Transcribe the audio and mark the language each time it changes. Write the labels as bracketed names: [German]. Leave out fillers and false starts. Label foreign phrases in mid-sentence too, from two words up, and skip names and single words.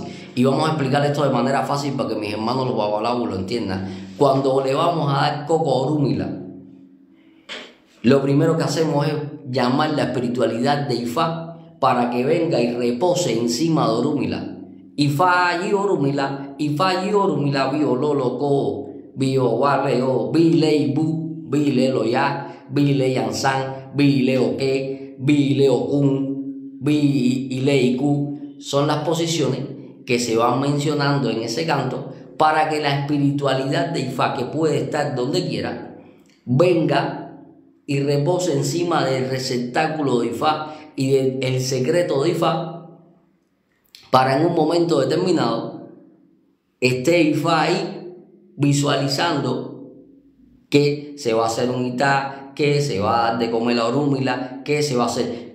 [Spanish] Y vamos a explicar esto de manera fácil para que mis hermanos los babalabos lo entiendan. Cuando le vamos a dar coco a Orúmila, lo primero que hacemos es llamar la espiritualidad de Ifá para que venga y repose encima de Orúmila. [Yoruba] Ifá y Orúmila, bio loloco, bio barreo, bile bu, bile loya, bile yansan, bile oque, bile okun, bile iku. [Spanish] Son las posiciones que se van mencionando en ese canto para que la espiritualidad de Ifá, que puede estar donde quiera, venga y repose encima del receptáculo de Ifá y del secreto de Ifá, para en un momento determinado esté Ifá ahí visualizando que se va a hacer un Itá, que se va a dar de comer a Orúmila, que se va a hacer.